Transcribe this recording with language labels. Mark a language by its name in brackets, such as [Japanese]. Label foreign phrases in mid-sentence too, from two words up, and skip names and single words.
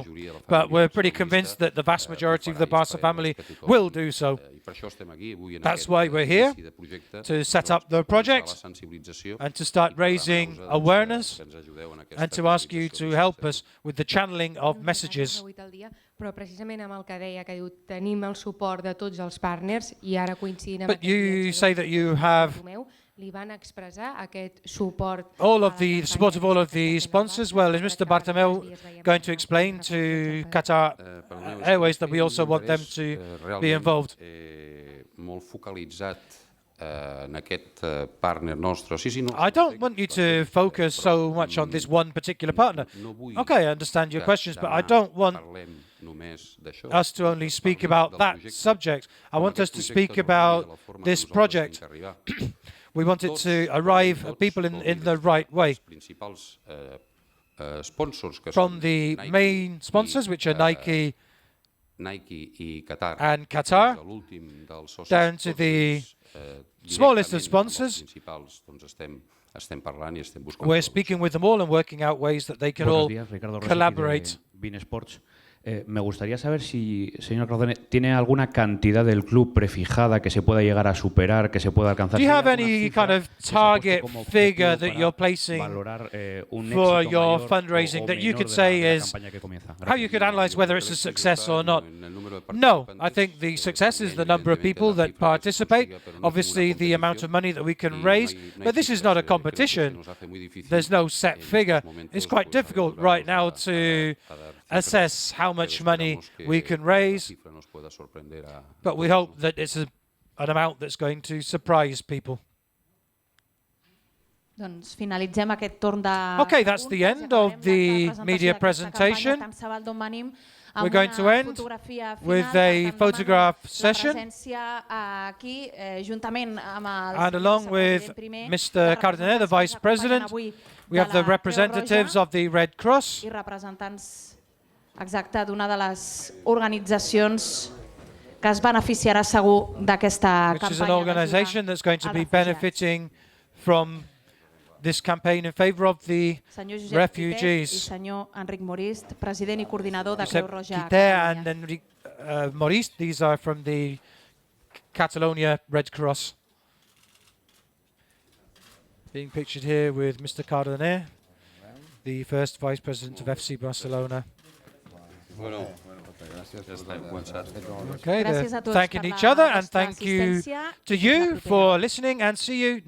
[English] But we're pretty convinced that the vast majority of the Barca family will do so. That's why we're here, to set up the project and to start raising awareness and to ask you to help us with the channeling of messages. [Catalan] Però precisament amb el que deia, que diu, tenim el suport de tots els partners i ara coincidint amb [English] But you say that you have [Catalan] li van expressar aquest suport. [English] All of the support of all of the sponsors. Well, is Mr. Bartomeu going to explain to Qatar Airways that we also want them to be involved? [Catalan] Molt focalitzat en aquest partner nostre. [English] I don't want you to focus so much on this one particular partner. Okay, I understand your questions, but I don't want us to only speak about that subject. I want us to speak about this project. We want it to arrive at people in the right way. From the main sponsors, which are Nike and Qatar, down to the smallest of sponsors. We're speaking with them all and working out ways that they can all collaborate. [Spanish] Me gustaría saber si, señor Cardoner, ¿tiene alguna cantidad del club prefijada que se pueda llegar a superar, que se pueda alcanzar? [English] Do you have any kind of target figure that you're placing for your fundraising that you could say is how you could analyze whether it's a success or not? No, I think the success is the number of people that participate, obviously the amount of money that we can raise, but this is not a competition. There's no set figure. It's quite difficult right now to assess how much money we can raise, but we hope that it's an amount that's going to surprise people. [Catalan] Doncs finalitzem aquest torn de [English] Okay, that's the end of the media presentation. We're going to end with a photograph session. And along with Mr. Cardoner, the Vice President, we have the representatives of the Red Cross. [Catalan] I representants exacte d'una de les organitzacions que es beneficiarà segur d'aquesta campanya. [English] Which is an organization that's going to be benefiting from this campaign in favor of the refugees. [Catalan] I senyor Enric Morist, president I coordinador de Creu Roja a Catalunya. Catalunya. [English] And Enric Morist, these are from the Catalonia Red Cross. Being pictured here with Mr. Cardoner, the first Vice President of FC Barcelona. Okay, they're thanking each other, and thank you to you for listening, and see you next time.